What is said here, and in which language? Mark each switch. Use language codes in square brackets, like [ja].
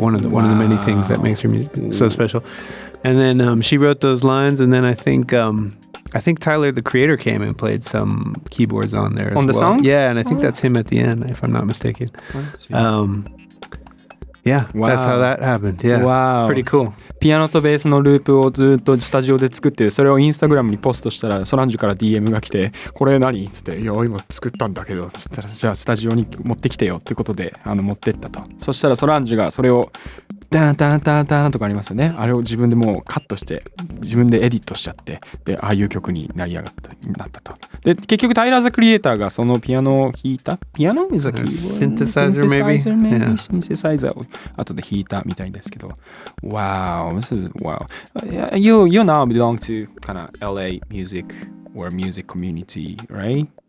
[en] One of the many things that makes her music so special. And then she wrote those lines, and then I think Tyler the Creator came and played some keyboards on there as well. On the song? Yeah, and I think that's him at the end, if I'm not mistaken. Yeah, that's how that happened. Yeah, wow. Pretty cool. [ja] ピアノとベースのループをずっとスタジオで作って、それをインスタグラムにポストしたら、ソランジュから DM が来て、これ何っつって、いや今作ったんだけどつったら、じゃあスタジオに持ってきてよってことで持ってったと。そしたらソランジュがそれをダンダンダンダンとかありますよね。あれを自分でもうカットして自分でエディットしちゃって、でああいう曲になったと。で結局タイラー・ザ・クリエイターがそのピアノを弾いた、ピアノ [en] is a synthesizer maybe? Yeah. [ja] シンセサイザーを後で弾いたみたいですけど、 [en] Wow, this is wow. You now belong to kind of LA music or music community, right?